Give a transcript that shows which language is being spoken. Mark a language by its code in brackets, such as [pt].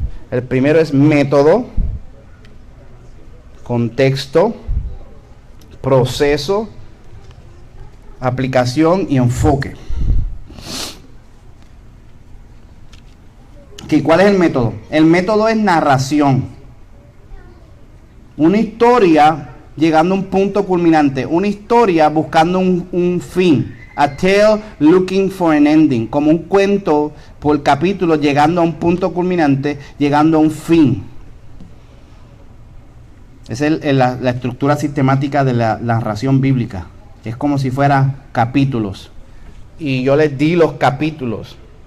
[es] El primero es método, contexto, proceso, aplicación y enfoque. ¿Cuál es el método? El método es narración. Una historia llegando a un punto culminante. Una historia buscando un fin. [en] A tale looking for an ending. [es] Como un cuento por capítulo llegando a un punto culminante, llegando a un fin. Esa es la estructura sistemática de la narración bíblica. Es como si fuera capítulos. Y yo les di los capítulos.